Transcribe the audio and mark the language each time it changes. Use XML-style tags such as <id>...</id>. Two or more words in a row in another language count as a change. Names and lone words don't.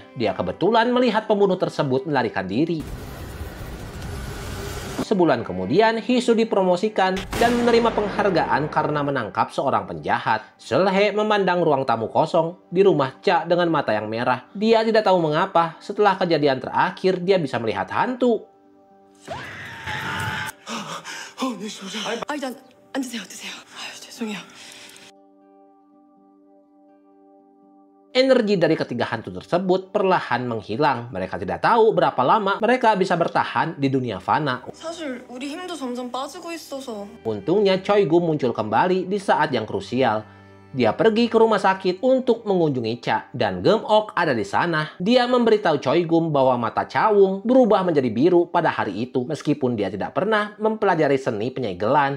<id>Dia kebetulan melihat pembunuh tersebut melarikan diri. Sebulan kemudian, Hisu dipromosikan dan menerima penghargaan karena menangkap seorang penjahat. Seulhae memandang ruang tamu kosong di rumah Cha dengan mata yang merah. Dia tidak tahu mengapa setelah kejadian terakhir dia bisa melihat hantu.</id> <ko>앉으세요. 죄송해요.</ko> <id>Energi dari ketiga hantu tersebut perlahan menghilang. Mereka tidak tahu berapa lama mereka bisa bertahan di dunia fana.</id> <ko>사실 우리 힘도 점점 빠지고 있어서.</ko> <id>Untungnya Choi Gum muncul kembali di saat yang krusial. Dia pergi ke rumah sakit untuk mengunjungi Cha dan Geum-ok ada di sana. Dia memberitahu Choi Gum bahwa mata Chawung berubah menjadi biru pada hari itu meskipun dia tidak pernah mempelajari seni penyegelan.</id>